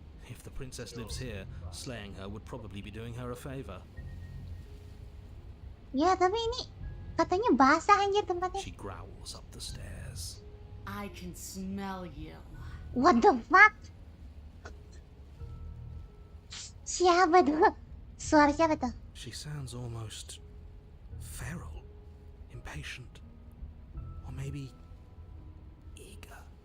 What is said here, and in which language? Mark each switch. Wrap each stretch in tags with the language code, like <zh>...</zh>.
<en>If the princess lives here, slaying her would probably be doing her a favor.</en> <id>Ya, tapi ini katanya basah anjir tempatnya.</id> <en>She growls up the stairs. I can smell you. What the fuck?</en> <id>Siapa tuh? Suara siapa tuh?</id> <en>She sounds almost feral, impatient, or maybe eager.</en>